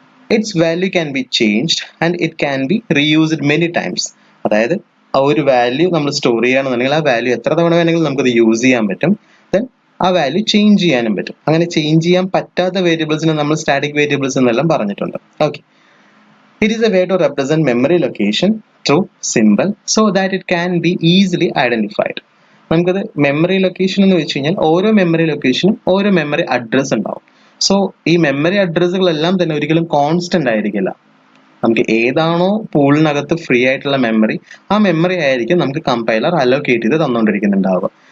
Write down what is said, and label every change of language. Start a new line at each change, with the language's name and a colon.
English: Its value can be changed and it can be reused many times.
Malayalam: അതായത് ആ ഒരു value നമ്മൾ store ചെയ്യുകയാണെന്നുണ്ടെങ്കിൽ ആ വാല്യൂ എത്ര തവണ വേണമെങ്കിലും നമുക്കത് യൂസ് ചെയ്യാൻ പറ്റും. ദെൻ ആ വാല്യൂ ചേഞ്ച് ചെയ്യാനും പറ്റും. അങ്ങനെ ചേഞ്ച് ചെയ്യാൻ പറ്റാത്ത വേരിയബിൾസിനെ നമ്മൾ സ്റ്റാറ്റിക് വേരിയബിൾസ് എന്നെല്ലാം പറഞ്ഞിട്ടുണ്ട്.
English: Okay, it is a way to represent memory location through symbol so that it can be easily identified.
Malayalam: നമുക്കത് മെമ്മറി ലൊക്കേഷൻ എന്ന് വെച്ച് കഴിഞ്ഞാൽ ഓരോ മെമ്മറി ലൊക്കേഷനും ഓരോ മെമ്മറി അഡ്രസ് ഉണ്ടാവും. സോ ഈ മെമ്മറി അഡ്രസ്സുകളെല്ലാം തന്നെ ഒരിക്കലും കോൺസ്റ്റന്റ് ആയിരിക്കില്ല. നമുക്ക് ഏതാണോ പൂളിനകത്ത് ഫ്രീ ആയിട്ടുള്ള മെമ്മറി, ആ മെമ്മറി ആയിരിക്കും നമുക്ക് കമ്പൈലർ അലോക്കേറ്റ് ചെയ്ത് തന്നുകൊണ്ടിരിക്കുന്നുണ്ടാവുക.